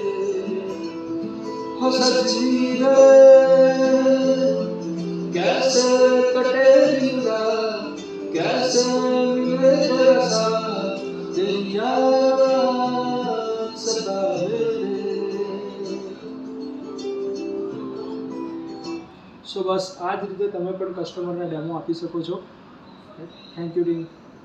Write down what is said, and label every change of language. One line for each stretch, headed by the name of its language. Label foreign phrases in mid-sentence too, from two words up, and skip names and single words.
Hindi: हो सजनी रे कैसे कटे दिन रात, कैसे मिले तेरा साथ, तेरी याद सतावे रे.
Gujarati: સો બસ આ જ રીતે તમે પણ કસ્ટમરને ડેમો આપી શકો છો.
English: Thank you team.